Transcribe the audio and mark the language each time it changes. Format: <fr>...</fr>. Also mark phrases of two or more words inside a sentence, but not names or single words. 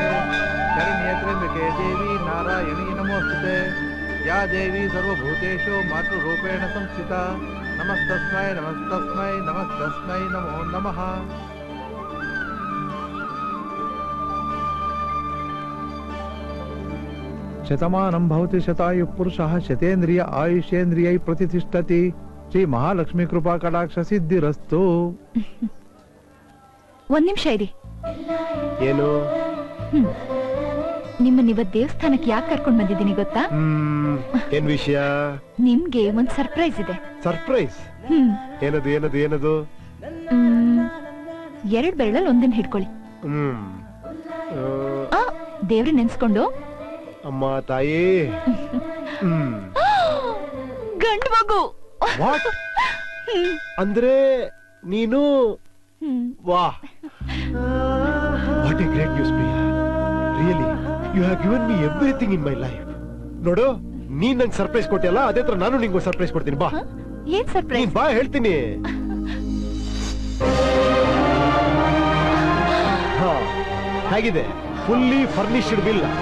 <sa>शरण्ये त्र्यंबके देवी नारायणी नमोस्तुते या देवी सर्वभूतेषु मातृरूपेण संस्थिता नमस्तस्मै नमस्तस्मै नमस्तस्मै नमो नमः। शतमानं भवति शतायुः पुरुषः शतेन्द्रिय आयुष्येन्द्रियै प्रतिष्ठति ಶ್ರೀ ಮಹಾಲಕ್ಷ್ಮಿ ಕೃಪಾ ಕಟಾಕ್ಷ ಸಿದ್ಧಿರಸ್ತು.</sa> <kn>ಒಂದ್ ನಿಮಿಷ ಇರಿ. ಏನು ನಿಮ್ಮನ್ನಿವತ್ ದೇವಸ್ಥಾನಕ್ಕೆ ಯಾಕೆ ಕರ್ಕೊಂಡ್ ಬಂದಿದ್ದೀನಿ ಗೊತ್ತಾ? ಏನ್ ವಿಷಯ? ನಿಮ್ಗೆ ಒಂದ್ ಸರ್ಪ್ರೈಸ್ ಇದೆ. ಸರ್ಪ್ರೈಸ್? ಏನದು ಏನದು ಏನದು? 2 ಬೆರಳಲ್ಲಿ ಒಂದನ್ನ ಹಿಡ್ಕೊಳ್ಳಿ. ದೇವ್ರ ನೆನ್ಸ್ಕೊಂಡು ಅಮ್ಮ ತಾಯಿ. ಗಂಡು ಮಗು. ವಾಟ್? ಅಂದ್ರೆ ನೀನು?</kn> <en>Wow, what a great news Priya. Really you have given me everything in my life.</en> <kn>ನೋಡು, ನೀನ್ ನಂಗೆ ಸರ್ಪ್ರೈಸ್ ಕೊಟ್ಟಿಯಲ್ಲ, ಅದೇ ತರ ನಾನು ನಿಂಗೆ ಸರ್ಪ್ರೈಸ್ ಕೊಡ್ತೀನಿ. ಬಾ. ಏನ್ ಸರ್ಪ್ರೈಸ್? ಬಾ ಹೇಳ್ತೀನಿ. ಹಾ, ಹೇಗಿದೆ?</kn> <en>Fully furnished villa.</en>